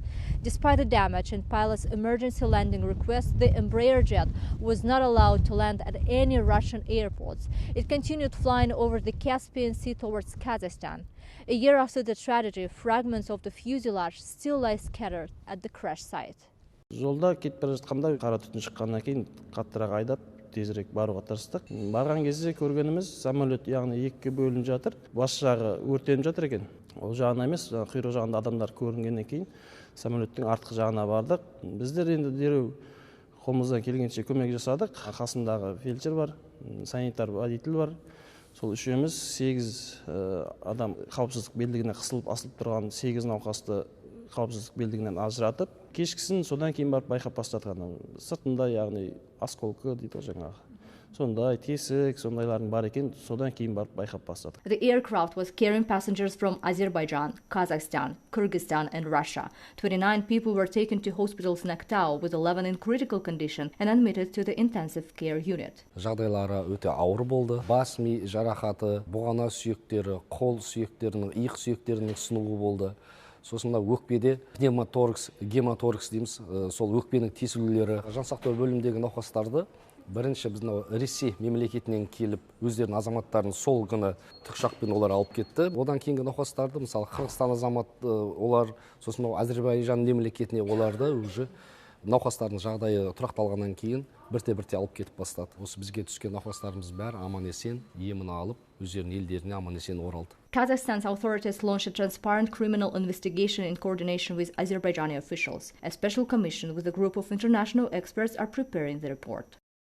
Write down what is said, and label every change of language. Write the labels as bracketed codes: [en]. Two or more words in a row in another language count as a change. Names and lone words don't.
[en] Despite the damage and pilot's emergency landing request, the Embraer jet was not allowed to land at any Russian airports. It continued flying over the Caspian Sea towards Kazakhstan. A year after the tragedy, fragments of the fuselage still lie scattered at the crash site. [kk] Жолда кетіп бара жатқанда қара түтін шыққаннан кейін қаттырақ айдап тезірек баруға тырыстық. Барған кезде көргеніміз самолет яғни екіге бөлініп жатыр. Бас жағы өртеніп жатыр екен. Ол жағына емес, құйрық жағында адамдар көрінгеннен кейін самолеттің артқы жағына бардық. Біздер енді дереу қолымыздан келгенше көмек жасадық. Қасымдағы фельдшер бар, санитар водитель бар. Сол үшеуміз 8 адам қауіпсіздік белдігіне қысылып асылып тұрған 8 науқасты қауіпсіздік белдігінен ажыратып, кешкісін содан кейін барып байқап бастатқан. Сыртында яғни осколкі дейді жаңағы. Сондай тесік, сондайлардың бар екен, содан кейін барып байқап бастатық. The aircraft was carrying passengers from Azerbaijan, Kazakhstan, Kyrgyzstan and Russia. 29 people were taken to hospitals in Aktau, with 11 in critical condition and admitted to the intensive care unit. Жағдайлары өте ауыр болды. Бас ми жарақаты, бұғана сүйектері, қол сүйектерінің, иық сүйектерінің сынуы болды. Сосын өкпеде пневмоторакс, гематоракс дейміз, сол өкпенің тесілулері. Жансақтау бөліміндегі науқастарды бірінші біздің Ресей мемлекетінен келіп, өздерінің азаматтарын сол күні тікұшақпен олар алып кетті. Одан кейінгі науқастарды, мысалы Қырғызстан азаматы, олар сосын Әзербайжан мемлекетіне оларды уже науқастардың жағдайы тұрақталғаннан кейін бірте-бірте алып кетіп бастады. Осы бізге түскен науқастарымыз бәрі аман-есен емін алып, өздерінің елдеріне аман-есен оралды. [en] Kazakhstan's authorities launched a transparent criminal investigation in coordination with Azerbaijani officials. A special commission with a group of international experts are preparing the report.